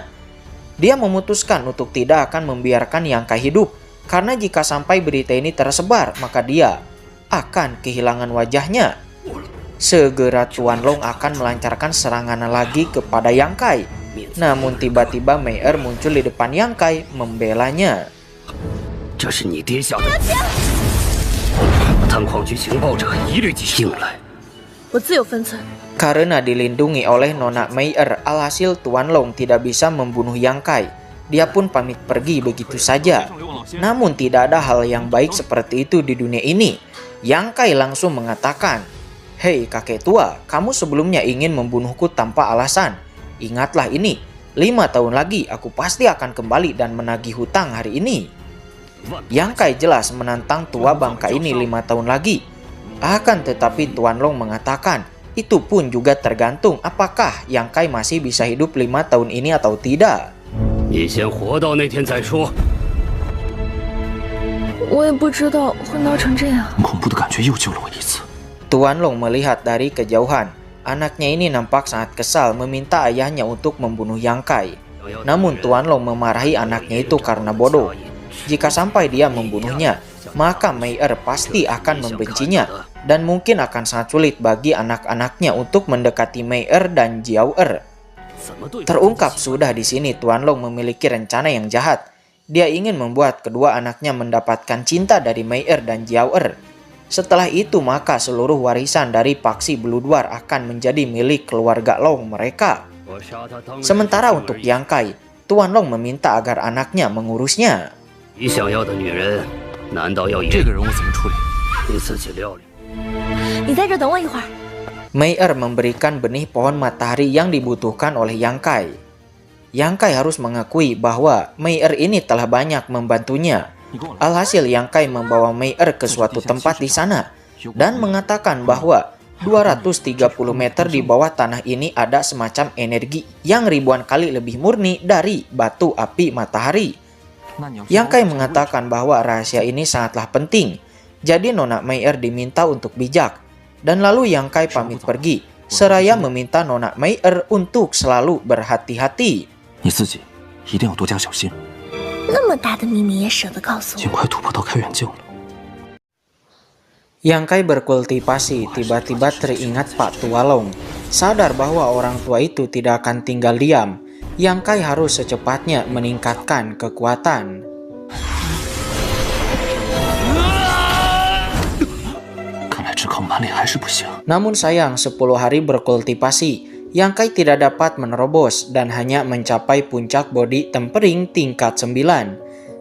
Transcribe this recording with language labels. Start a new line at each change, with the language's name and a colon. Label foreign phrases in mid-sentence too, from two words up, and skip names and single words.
Indonesian: Dia memutuskan untuk tidak akan membiarkan Yang Kai hidup, karena jika sampai berita ini tersebar, maka dia akan kehilangan wajahnya. Segera Tuan Long akan melancarkan serangan lagi kepada Yang Kai. Namun tiba-tiba Mei muncul di depan Yang Kai membelanya.
Chinese: 这是你爹下的。探矿局情报者一律进来。我自有分寸。
Indonesian: Karena dilindungi oleh Nona Mei, alhasil Tuan Long tidak bisa membunuh Yang Kai. Dia pun pamit pergi begitu saja. Namun tidak ada hal yang baik seperti itu di dunia ini. Yang Kai langsung mengatakan, "Hei kakek tua, kamu sebelumnya ingin membunuhku tanpa alasan. Ingatlah ini, 5 tahun lagi aku pasti akan kembali dan menagih hutang hari ini." Yang Kai jelas menantang tua bangka ini 5 tahun lagi. Akan tetapi Tuan Long mengatakan, itu pun juga tergantung apakah Yang Kai masih bisa hidup 5 tahun ini atau tidak.
Chinese: 你先活到那天再说。我也不知道会闹成这样。恐怖的感觉又救了我一次。
Indonesian: Tuan Long melihat dari kejauhan. Anaknya ini nampak sangat kesal meminta ayahnya untuk membunuh Yang Kai. Namun Tuan Long memarahi anaknya itu karena bodoh. Jika sampai dia membunuhnya, maka Mei pasti akan membencinya. Dan mungkin akan sangat sulit bagi anak-anaknya untuk mendekati Mei dan Jiao. Terungkap sudah di sini Tuan Long memiliki rencana yang jahat. Dia ingin membuat kedua anaknya mendapatkan cinta dari Mei dan Jiao. Setelah itu maka seluruh warisan dari Paksi Beluduar akan menjadi milik keluarga Long mereka. Sementara untuk Yang Kai, Tuan Long meminta agar anaknya mengurusnya.
Chinese: 你想要的女人，难道要以这个人我怎么处理？你自己料理？你在这等我一会儿。
Indonesian: Mei memberikan benih pohon matahari yang dibutuhkan oleh Yang Kai. Yang Kai harus mengakui bahwa Mei ini telah banyak membantunya. Alhasil Yang Kai membawa Mei ke suatu tempat di sana dan mengatakan bahwa 230 meter di bawah tanah ini ada semacam energi yang ribuan kali lebih murni dari batu api matahari. Yang Kai mengatakan bahwa rahasia ini sangatlah penting. Jadi Nona Mei diminta untuk bijak. Dan lalu Yang Kai pamit pergi, seraya meminta Nona Mei untuk selalu berhati-hati.
Chinese: 你自己一定要多加小心。那么大的秘密也舍得告诉我？尽快突破到开远境了。
Indonesian: Yang Kai berkultivasi, tiba-tiba teringat Pak Tua Long. Sadar bahwa orang tua itu tidak akan tinggal diam. Yang Kai harus secepatnya meningkatkan kekuatan. Namun sayang, 10 hari berkultivasi, Yang Kai tidak dapat menerobos dan hanya mencapai puncak
English: body tempering
Indonesian: tingkat 9.